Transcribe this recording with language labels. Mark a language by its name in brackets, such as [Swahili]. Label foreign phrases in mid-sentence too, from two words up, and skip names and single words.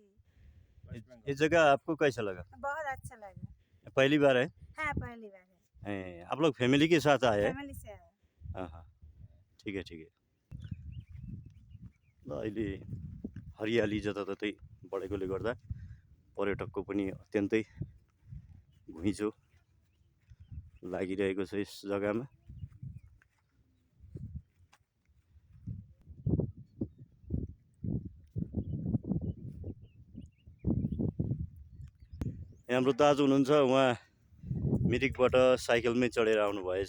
[Hindi] ये जगह आपको कैसा लगा? बहुत अच्छा लगा। पहली बार है? हाँ, पहली बार है। आप लोग फैमिली के साथ आए हैं? फैमिली से आए। हाँ, ठीक है। [Nepali] ल अहिले हरियाली जताततै बढेकोले गर्दा पर्यटकको पनि अत्यन्तै घुइँचो लागिरहेको छ यस जग्गामा। यहाँ हाम्रो दाजु हुनुहुन्छ, उहाँ मिरिकबाट साइकलमै चढेर आउनुभएछ।